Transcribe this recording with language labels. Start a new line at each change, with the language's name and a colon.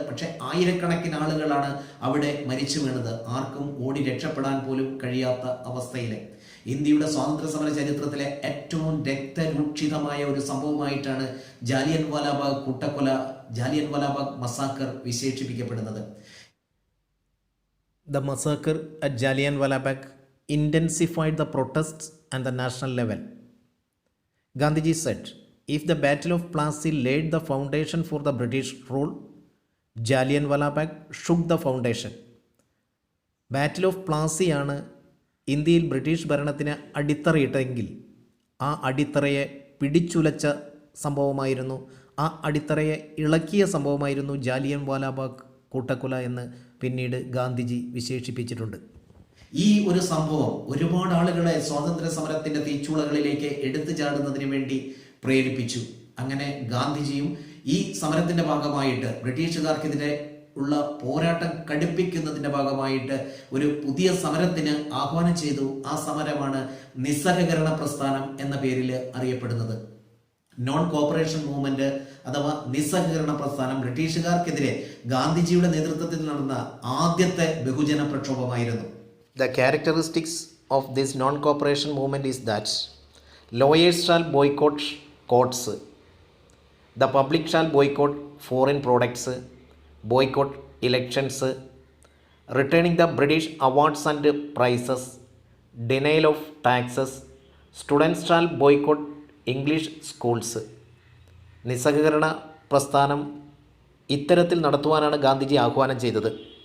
Malayalam: പക്ഷെ ആയിരക്കണക്കിന് ആളുകളാണ് അവിടെ മരിച്ചു വീണത്, ആർക്കും ഓടി രക്ഷപ്പെടാൻ പോലും കഴിയാത്ത അവസ്ഥയില്. ഇന്ത്യയുടെ സ്വാതന്ത്ര്യ സമര ചരിത്രത്തിലെ ഏറ്റവും രക്തരൂക്ഷിതമായ ഒരു സംഭവമായിട്ടാണ് ജാലിയൻ വാലാബാഗ് കൂട്ടക്കൊല, Jallian Walabagh massacre വിശേഷിപ്പിക്കപ്പെടുന്നത്.
English: The massacre at Jallianwala Bagh intensified the protests at the national level. Gandhiji said, if the Battle of Plassey laid the foundation for the British rule, Jallianwala Bagh shook the foundation.
Malayalam: Battle of പ്ലാസിയാണ് ഇന്ത്യയിൽ British ഭരണത്തിന് അടിത്തറയിട്ടെങ്കിൽ ആ അടിത്തറയെ പിടിച്ചുലച്ച സംഭവമായിരുന്നു, ആ അടിത്തറയെ ഇളക്കിയ സംഭവമായിരുന്നു ജാലിയൻ വാലാബാഗ് കൂട്ടക്കൊല എന്ന് പിന്നീട് ഗാന്ധിജി വിശേഷിപ്പിച്ചിട്ടുണ്ട്. ഈ ഒരു സംഭവം ഒരുപാട് ആളുകളെ സ്വാതന്ത്ര്യ സമരത്തിന്റെ തീച്ചൂളകളിലേക്ക് എടുത്തു ചാടുന്നതിന് വേണ്ടി പ്രേരിപ്പിച്ചു. അങ്ങനെ ഗാന്ധിജിയും ഈ സമരത്തിന്റെ ഭാഗമായിട്ട് ബ്രിട്ടീഷുകാർക്കെതിരെ ഉള്ള പോരാട്ടം കടുപ്പിക്കുന്നതിന്റെ ഭാഗമായിട്ട് ഒരു പുതിയ സമരത്തിന് ആഹ്വാനം ചെയ്തു. ആ സമരമാണ് നിസ്സഹകരണ പ്രസ്ഥാനം എന്ന പേരിൽ അറിയപ്പെടുന്നത്. നോൺ കോപ്പറേഷൻ മൂവ്മെന്റ് അഥവാ നിസ്സഹകരണ പ്രസ്ഥാനം ബ്രിട്ടീഷുകാർക്കെതിരെ ഗാന്ധിജിയുടെ നേതൃത്വത്തിൽ നടന്ന ആദ്യത്തെ ബഹുജന പ്രക്ഷോഭമായിരുന്നു.
English: The characteristics of this non-cooperation movement is that lawyers shall boycott courts, the public shall boycott foreign products, boycott elections, returning the British awards and prizes, denial of taxes, students shall boycott English schools.
Malayalam: നിസ്സഹകരണ പ്രസ്ഥാനം ഇത്തരത്തിൽ നടത്തുവാനാണ് ഗാന്ധിജി ആഹ്വാനം ചെയ്തത്.